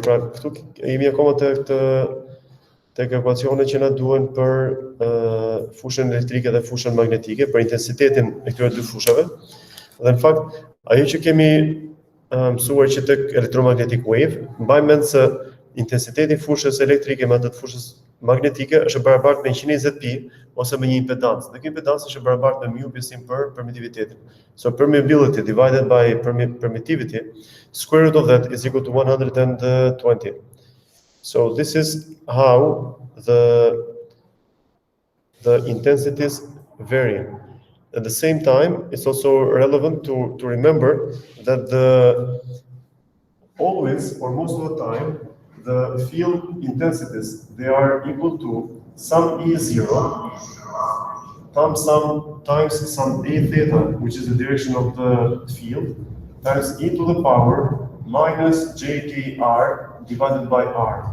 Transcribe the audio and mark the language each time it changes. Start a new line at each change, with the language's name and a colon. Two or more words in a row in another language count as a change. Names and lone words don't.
Albanian: Pra, këtu jemi akoma tek ekuacionet që na duhen për fushën elektrike dhe fushën magnetike, për intensitetin e këtyre dy fushave. Dhe në fakt, ajo që kemi mësuar që tek
English: electromagnetic wave,
Albanian: mbajmë mend se intensiteti i fushës elektrike me atë të fushës magnetike është barabartë me 120 pi ose me një impedancë. Dhe kjo impedancë është barabartë me mu pjesim për permittivitetin.
English: So permeability divided by permittivity, square root of that is equal to 120. So this is how the intensities vary. At the same time, it's also relevant to remember that always or most of the time, the field intensities, they are equal to some E0 times some A theta, which is the direction of the field, times e to the power minus JKR divided by R.